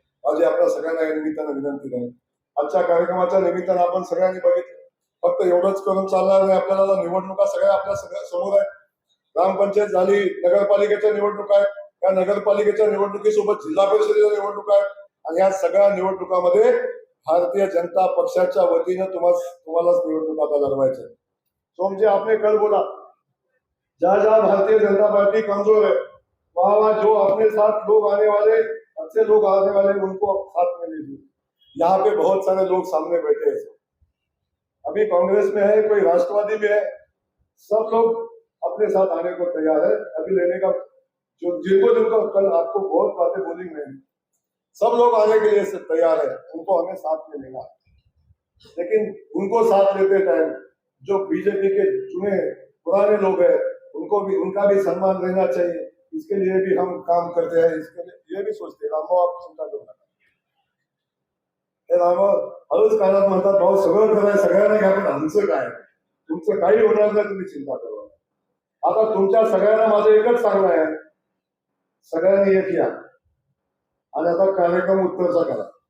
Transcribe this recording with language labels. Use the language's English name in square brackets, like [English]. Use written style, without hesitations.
[Marathi] माझी आपल्या सगळ्यांना या निमित्तानं विनंती आहे, आजच्या कार्यक्रमाच्या निमित्तानं आपण सगळ्यांनी बघितलं, फक्त एवढंच करून चालणार नाही, आपल्याला निवडणुका सगळ्या आपल्या सगळ्या समोर आहे। ग्रामपंचायत झाली, नगरपालिकेच्या निवडणुका आहेत, त्या नगरपालिकेच्या निवडणुकीसोबत जिल्हा परिषदेच्या निवडणुका आहेत, आणि या सगळ्या निवडणुकामध्ये भारतीय जनता पक्षाच्या वतीनं तुम्हालाच निवडणूक आता लढवायचं आहे। [Hindi] सोमजी आपने कल बोला जहाँ जहाँ भारतीय जनता पार्टी कमजोर है, वहां वहां जो अपने साथ लोग आने वाले, अच्छे लोग आने वाले, उनको साथ में लीजिए। यहाँ पे बहुत सारे लोग सामने बैठे हैं, अभी कांग्रेस में है, कोई राष्ट्रवादी में है, सब लोग अपने साथ आने को तैयार है। अभी लेने का जो जिनको कल आपको बहुत बातें बोली मैंने, सब लोग आने के लिए तैयार है, उनको हमें साथ में लेना है। लेकिन उनको साथ लेते टाइम जो बीजेपी के चुने पुराने लोग हैं, उनका भी सम्मान रहना चाहिए, इसके लिए भी हम काम करते हैं। इसके लिए ये भी सोचते हैं, [Marathi] रामभाऊ आप चिंता करू नका, हे रामभाऊ हळूच कानात म्हणतात भाऊ सगळं कराय सगळ्यांना घ्या, पण आमचं काय, तुमचं काही होणार नाही, तुम्ही चिंता करू नका। आता तुमच्या सगळ्यांना माझं एकच सांगणं आहे, सगळ्यांनी एक या आणि आता कार्यक्रम उत्तरचा करा।